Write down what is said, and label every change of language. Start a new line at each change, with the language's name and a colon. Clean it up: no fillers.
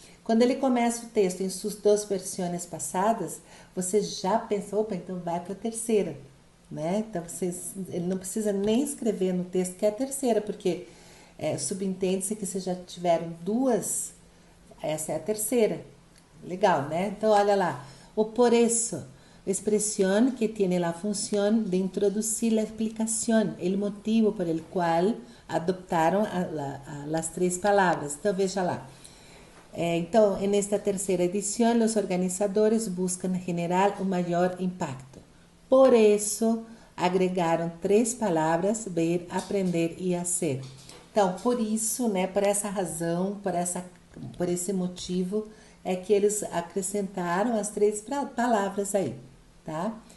Portuguese: Quando ele começa o texto em suas duas versões passadas, você já pensa, opa, então vai para a terceira, né? Então, ele não precisa nem escrever no texto que é a terceira, porque subentende-se que vocês já tiveram duas, essa é a terceira. Legal, né? Então, olha lá.
Spanish: O por eso, expresión que tiene la función de introducir la explicación, el motivo por el cual adoptaron las tres palabras.
Portuguese: Então, veja lá. Então, nesta terceira edição, os organizadores buscam generar um maior impacto. Por isso, agregaram três palavras: ver, aprender e
Spanish: hacer.
Portuguese: Então, por isso, né, por essa razão, por esse motivo, é que eles acrescentaram as três palavras aí, tá?